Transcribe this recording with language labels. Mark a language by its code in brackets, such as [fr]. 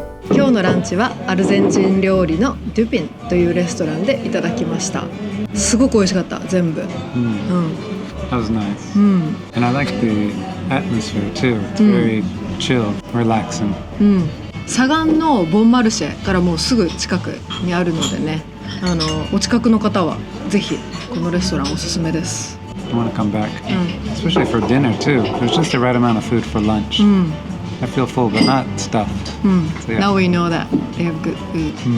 [ja] 今日のランチはアルゼンチン料理のデュピンというレストランでいただきました。すごく美味しかった、全部。 [en] That was nice. And I like the atmosphere too. It's very chill, relaxing. [ja] サガンのボンマルシェからもうすぐ近くにあるのでね、お近くの方はぜひこのレストランおすすめです。 [en] I want to come back, especially for dinner too. There's just the right amount of food for lunch. I feel full but not stuffed. So, yeah. Now we know that they have good food.